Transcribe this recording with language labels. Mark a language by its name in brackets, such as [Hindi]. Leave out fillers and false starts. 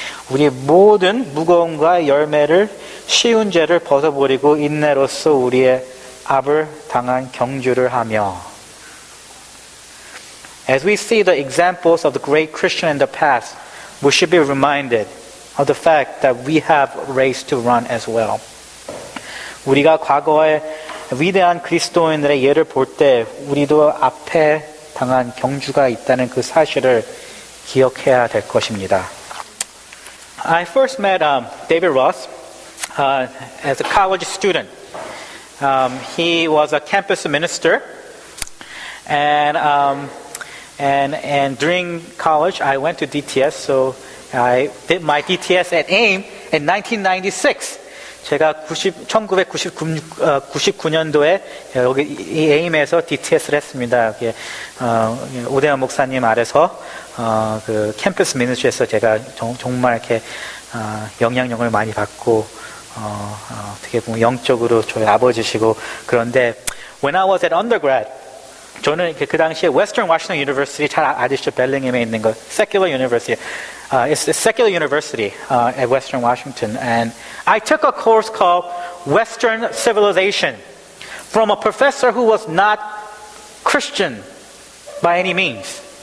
[Korean] 우리 모든 무거움과 열매를 쉬운 죄를 벗어버리고 인내로써 우리의 압을 당한 경주를 하며. [English] As we see the examples of the great Christian in the past, we should be reminded of the fact that we have a race to run as well. [Korean] 우리가 과거의 위대한 그리스도인들의 예를 볼 때 우리도 앞에 당한 경주가 있다는 그 사실을 기억해야 될 것입니다. [English] I first met David Ross as a college student. He was a campus minister, and during college I went to DTS, so I did my DTS at AIM in 1996. [Korean] 제가 1999년도에 여기 이 AIM에서 DTS를 했습니다. 오대환 목사님 아래서 그 캠퍼스 미니스트리에서 제가 정말 이렇게 영향력을 많이 받고 어떻게 보면 영적으로 저희 아버지시고. 그런데 [English] when I was at undergrad, [Korean] 저는 그 당시에 Western Washington University, 잘 아시죠? 벨링햄에 있는 거, [English] secular university. It's a secular university at Western Washington, and I took a course called Western Civilization from a professor who was not Christian by any means.